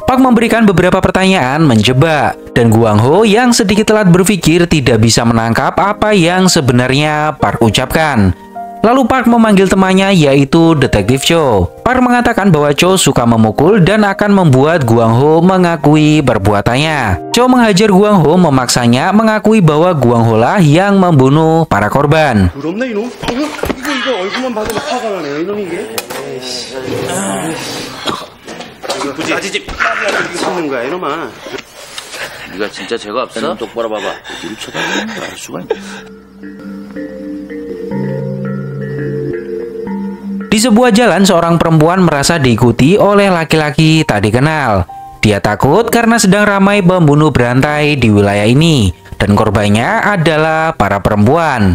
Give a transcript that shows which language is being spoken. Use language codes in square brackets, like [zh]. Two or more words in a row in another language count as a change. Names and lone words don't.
[id] Park memberikan beberapa pertanyaan menjebak. Dan Guang Ho yang sedikit telat berpikir tidak bisa menangkap apa yang sebenarnya Park ucapkan. Lalu Park memanggil temannya yaitu Detektif Cho. Park mengatakan bahwa Cho suka memukul dan akan membuat Guang Ho mengakui perbuatannya. Cho menghajar Guang Ho memaksanya mengakui bahwa Guang Ho lah yang membunuh para korban. [ko] 네가 진짜 죄가 없어? 똑바로 봐봐. 뒤를 쳐다보면 알 수가 있네. [id] Di sebuah jalan, seorang perempuan merasa diikuti oleh laki-laki tak dikenal. Dia takut karena sedang ramai pembunuh berantai di wilayah ini, dan korbannya adalah para perempuan.